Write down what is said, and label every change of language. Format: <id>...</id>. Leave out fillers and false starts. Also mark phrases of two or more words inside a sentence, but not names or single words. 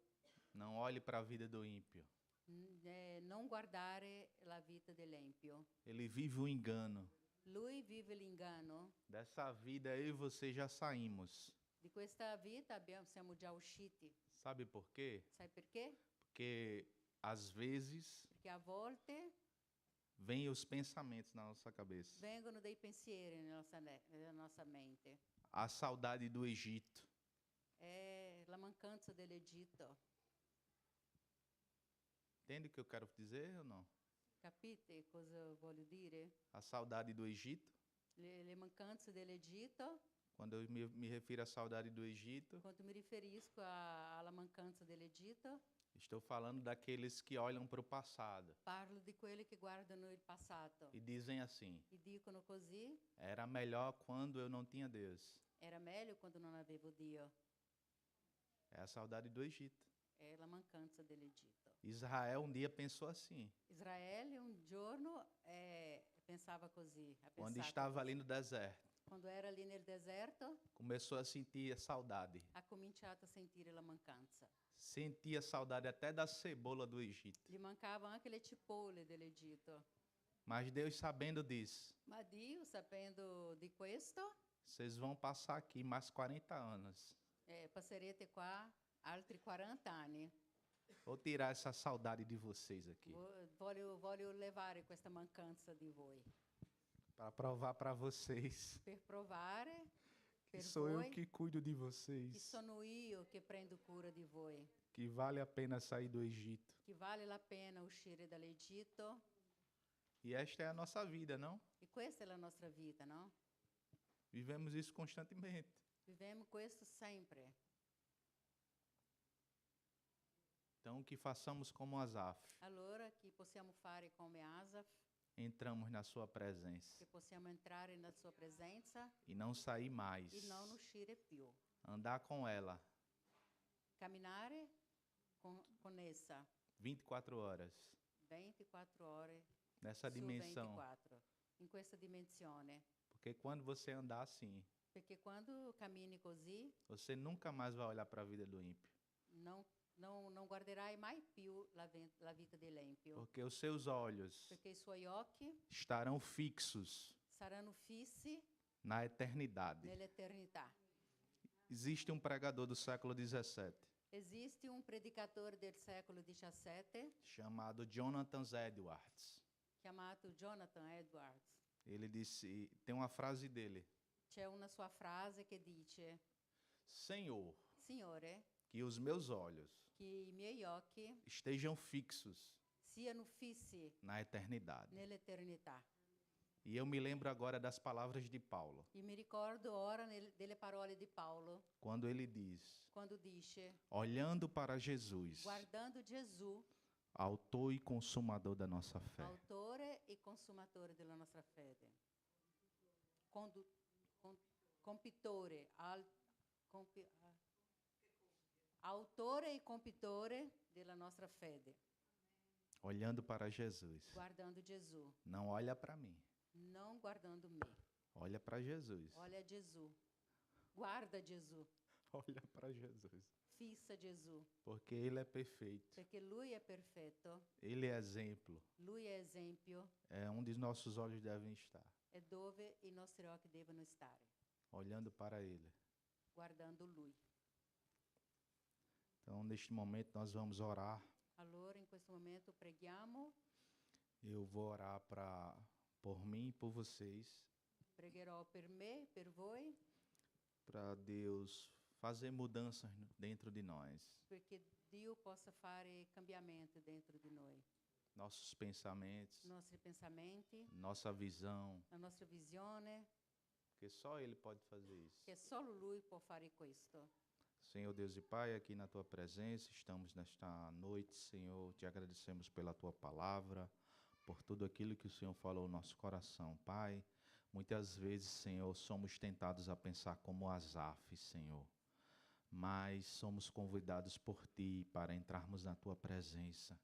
<pt>Não olhe para a vida do ímpio.</pt> <it>Non guardare la vita dell'empio.</it> <pt>Ele vive o engano.</pt> <it>Lui vive l'inganno.</it> <pt>Dessa vida eu e você já saímos.</pt> <it>Di questa vita siamo già usciti.</it> <pt>Sabe por quê?</pt> <it>Sai perché?</it> <pt>Porque às vezes</pt> <it>Perché a volte</it> <pt>vêm os pensamentos na nossa cabeça.</pt> <it>vengono dei pensieri nella nostra mente.</it> <pt>A saudade do Egito.</pt> <it>È la mancanza dell'Egitto.</it> <pt>Entende o que eu quero dizer ou não?</pt> <it>Capite cosa voglio dire?</it> <pt>A saudade do Egito.</pt> <it>Le mancanze dell'Egitto,</it> <pt>Quando eu me refiro à saudade do Egito,</pt> <it>quando mi riferisco alla mancanza dell'Egitto,</it> <pt>estou falando daqueles que olham para o passado</pt> <it>parlo di quelli che guardano il passato</it> <pt>e dizem assim:</pt> <it>e dicono così,</it> <pt>era melhor quando eu não tinha Deus.</pt> <it>era meglio quando non avevo Dio.</it> <pt>É a saudade do Egito.</pt> <it>È la mancanza dell'Egitto.</it> <pt>Israel um dia pensou assim,</pt> <it>Israele un giorno pensava così, ha</it> <pt>quando</pt> <it>pensato</it> <pt>estava</pt> <it>così.</it> <pt>ali no deserto.</pt> <it>Quando era lì nel deserto,</it> <pt>Começou a sentir a saudade.</pt> <it>ha cominciato a sentire la mancanza.</it> <pt>Sentia saudade até da cebola do Egito.</pt> <it>Gli mancavano anche le cipolle dell'Egitto.</it> <pt>Mas Deus, sabendo disso,</pt> <it>Ma Dio, sapendo di questo,</it> <pt>vocês vão passar aqui mais 40 anos.</pt> <it>passerete qua altri 40 anni.</it> <pt>Vou tirar essa saudade de vocês aqui,</pt> <it>Voglio levare questa mancanza di voi</it> <pt>para provar para vocês</pt> <it>per provare</it> <pt>que</pt> <it>per</it> <pt>sou eu</pt> <it>voi</it> <pt>que cuido de</pt> <it>che</it> <pt>vocês,</pt> <it>sono io che prendo cura di voi,</it> <pt>que vale a pena sair do Egito.</pt> <it>che vale la pena uscire dall'Egitto.</it> <pt>E esta é a nossa vida, não?</pt> <it>E questa è la nostra vita, no?</it> <pt>Vivemos isso constantemente.</pt> <it>Viviamo questo sempre.</it> <pt>Então, que façamos como Asaf,</pt> <it>Allora, che possiamo fare come Asaf,</it> <pt>entramos na sua presença</pt> <it>che possiamo entrare nella sua presenza</it> <pt>e não sair mais.</pt> <it>e non uscire più.</it> <pt>Andar com ela</pt> <it>Camminare con essa</it> <pt>24 horas,</pt> <it>24 ore</it> <pt>nessa</pt> <it>su</it> <pt>dimensão.</pt> <it>24, in questa dimensione.</it> <pt>Porque quando você andar assim,</pt> <it>Perché quando cammini così</it> <pt>você nunca mais vai olhar para a vida do ímpio.</pt> <it>non guarderai mai più la vita dell'empio.</it> <pt>Porque os seus olhos</pt> <it>Perché i suoi occhi</it> <pt>estarão fixos</pt> <it>saranno fissi</it> <pt>na eternidade.</pt> <it>nell'eternità.</it> <pt>Existe um pregador do século 17</pt> <it>Esiste un predicatore del secolo XVII</it> <pt>chamado Jonathan Edwards.</pt> <it>chiamato Jonathan Edwards.</it> <pt>Ele disse, tem uma frase dele:</pt> <it>C'è una sua frase che dice:</it> <pt>Senhor,</pt> <it>Signore,</it> <pt>que os meus olhos</pt> <it>che i miei occhi</it> <pt>estejam fixos</pt> <it>siano fissi</it> <pt>na eternidade.</pt> <it>nell'eternità.</it> <pt>E eu me lembro agora das palavras de Paulo,</pt> <it>E mi ricordo ora delle parole di Paolo</it> <pt>quando ele diz:</pt> <it>quando dice:</it> <pt>olhando para Jesus,</pt> <it>guardando Gesù,</it> <pt>autor e consumador da nossa fé.</pt> <it>autore e consumatore della nostra fede. Compitore, autore e compitore della nostra fede.</it> <pt>Olhando para Jesus.</pt> <it>Guardando Gesù,</it> <pt>Não olha para mim,</pt> <it>non guardando me.</it> <pt>olha para Jesus.</pt> <it>Olha Gesù. Guarda Gesù.</it> <pt>Olha para Jesus.</pt> <it>Fissa Gesù.</it> <pt>Porque Ele é perfeito.</pt> <it>Perché Lui è perfetto.</it> <pt>Ele é exemplo.</pt> <it>Lui è esempio.</it> <pt>É onde nossos olhos devem estar.</pt> <it>È dove i nostri occhi devono stare.</it> <pt>Olhando para Ele.</pt> <it>Guardando Lui.</it> <pt>Então, neste momento, nós vamos orar.</pt> <it>Allora in questo momento preghiamo.</it> <pt>Eu vou orar por mim e por vocês.</pt> <it>Pregherò per me, per voi,</it> <pt>para Deus fazer mudanças dentro de nós.</pt> <it>perché Dio possa fare cambiamento dentro di noi.</it> <pt>Nossos pensamentos,</pt> <it>I nostri pensamenti,</it> <pt>nossa visão,</pt> <it>la nostra visione,</it> <pt>porque só Ele pode fazer isso.</pt> <it>che solo Lui può fare questo.</it> <pt>Senhor Deus e Pai, aqui na Tua presença, estamos nesta noite, Senhor, te agradecemos pela Tua palavra, por tudo aquilo que o Senhor falou no nosso coração, Pai. Muitas vezes, Senhor, somos tentados a pensar como Asaf, Senhor, mas somos convidados por Ti para entrarmos na Tua presença.</pt>